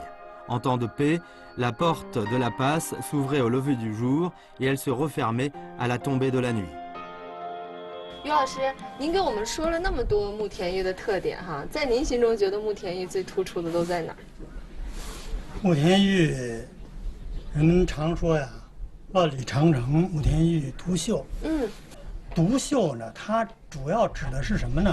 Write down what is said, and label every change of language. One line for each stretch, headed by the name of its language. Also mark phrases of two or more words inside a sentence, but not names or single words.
French: En temps de paix, la porte de la passe s'ouvrait au lever du jour et elle se refermait à la tombée de la nuit.
Chinese: 于老师，您给我们说了那么多慕田峪的特点哈，在您心中觉得慕田峪最突出的都在哪儿？慕田峪，人们常说呀，万里长城慕田峪独秀。独秀呢，它主要指的是什么呢？